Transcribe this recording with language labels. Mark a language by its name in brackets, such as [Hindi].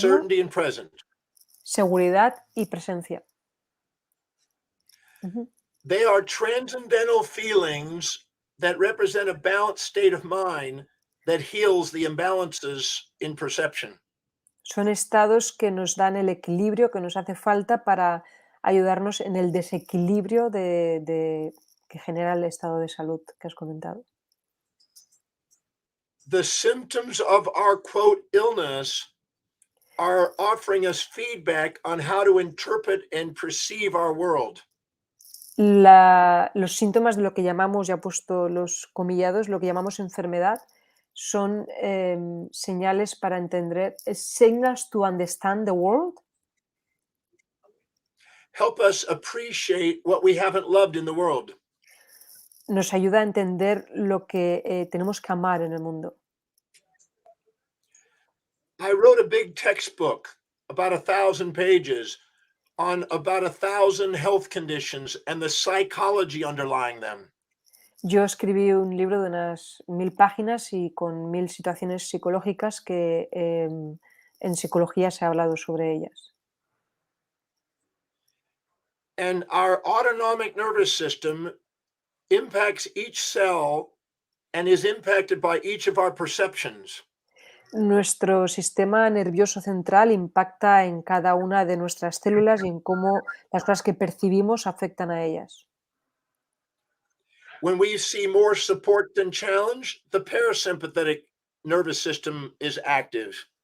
[English] certainty, and presence. [Spanish] seguridad y presencia. Ujú. [English] They are transcendental feelings that represent a balanced state of mind that heals the imbalances in perception. [Spanish] Son estados que nos dan el equilibrio que nos hace falta para ayudarnos en el desequilibrio que genera el estado de salud que has comentado. [English] The symptoms of our quote illness are offering us feedback on how to interpret and perceive our world. [Spanish] Los síntomas de lo que llamamos, ya he puesto los comillados, lo que llamamos enfermedad, son señales para entender, [English] signals to understand the world. Help us appreciate what we haven't loved in the world. [Spanish] Nos ayuda a entender lo que tenemos que amar en el mundo. [English] I wrote a big textbook, about 1,000 pages, on about 1,000 health conditions and the psychology underlying them. [Spanish] Yo escribí un libro de unas 1000 páginas y con 1000 situaciones psicológicas que en psicología se ha hablado sobre ellas. [English] And our autonomic nervous system impacts each cell and is impacted by each of our perceptions. [Spanish] Nuestro sistema nervioso central impacta en cada una de nuestras células y en cómo las cosas que percibimos afectan a ellas. [English] When we see more support than challenge, the parasympathetic nervous system is active.